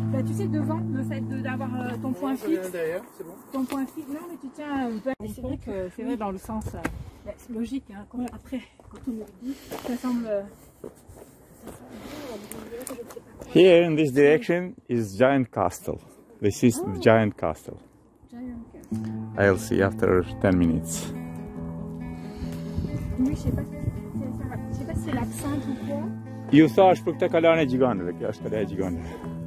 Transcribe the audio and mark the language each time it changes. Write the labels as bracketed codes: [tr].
[fr] bah, tu sais, devant, le fait d'avoir ton point fixe. Derrière, c'est bon. Ton point fixe, non, mais tu tiens un peu. C'est vrai que c'est vrai dans le sens. C'est logique, hein, après, quand on le dit, ça semble. [en] Here in this direction is Giant Castle. This is the Giant Castle. I'll see after 10 minutes. [fr] Oui, je sais pas si c'est l'absinthe ou quoi. [sq] Ju thash për këtë kalan e gjigantëve, kjo është kala e gjigantëve.